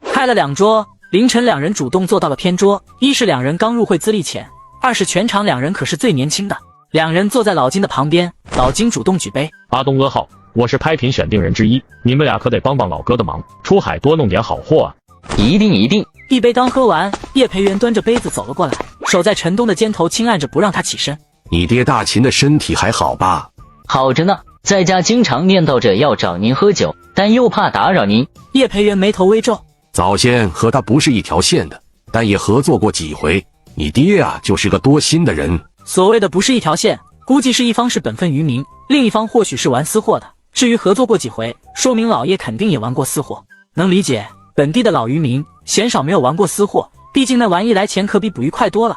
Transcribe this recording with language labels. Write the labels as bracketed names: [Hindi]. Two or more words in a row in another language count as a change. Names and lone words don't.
[Chinese] 開了2桌，凌晨兩人主動坐到了偏桌，一是兩人剛入會資歷淺，二是全場兩人可是最年輕的。兩人坐在老金的旁邊，老金主動舉杯： 阿東阿浩，我是拍品選定人之一，你們倆可得幫幫老哥的忙，出海多弄點好貨啊！一定一定。一杯剛喝完，葉培元端着杯子走了過來，手在陳東的肩頭輕按着，不讓他起身。你爹大秦的身體還好吧？好着呢，在家經常念叨着要找您喝酒，但又怕打擾您。葉培元眉頭微皺，早先和他不是一條線的，但也合作過幾回。你爹啊，就是個多心的人。所謂的不是一條線，估計是一方是本分漁民，另一方或許是玩私貨的。至於合作過幾回，說明老爺肯定也玩過私貨。能理解，本地的老漁民鮮少沒有玩過私貨，畢竟那玩意來錢可比捕魚快多了。